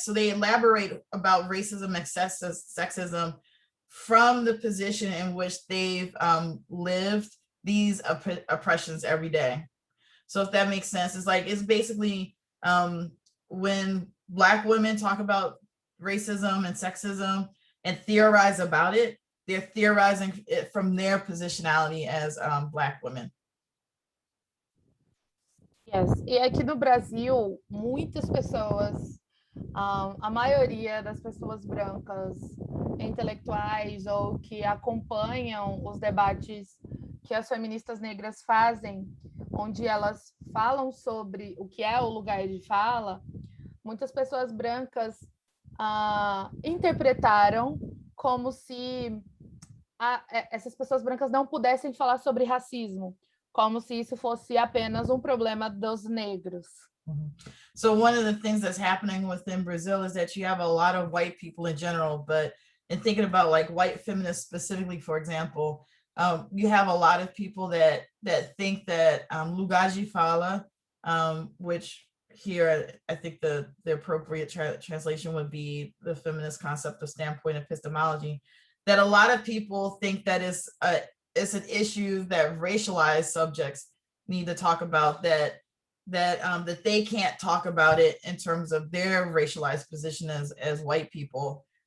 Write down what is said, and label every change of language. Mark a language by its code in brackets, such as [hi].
[en] So they elaborate about racism and sexism from the position in which they've lived these oppressions every day. So if that makes sense, it's basically when Black women talk about racism and sexism and theorize about it, they're theorizing it from their positionality as Black women. Yes. [pt] E aqui no Brasil, muitas pessoas, a maioria das pessoas brancas, intelectuais ou que acompanham os debates que as feministas negras fazem, onde elas falam sobre o que é o lugar de fala, muitas pessoas brancas interpretaram como se essas pessoas brancas não pudessem falar sobre racismo, como se isso fosse apenas problema dos negros. [en] So one of the things that's happening within Brazil is that you have a lot of white people in general, but in thinking about like white feminists specifically, for example, you have a lot of people that think that lugar de fala, which here I think the appropriate translation would be the feminist concept of standpoint epistemology, that a lot of people think that it's an issue that racialized subjects need to talk about, that they can't talk about it in terms of their racialized position as white people.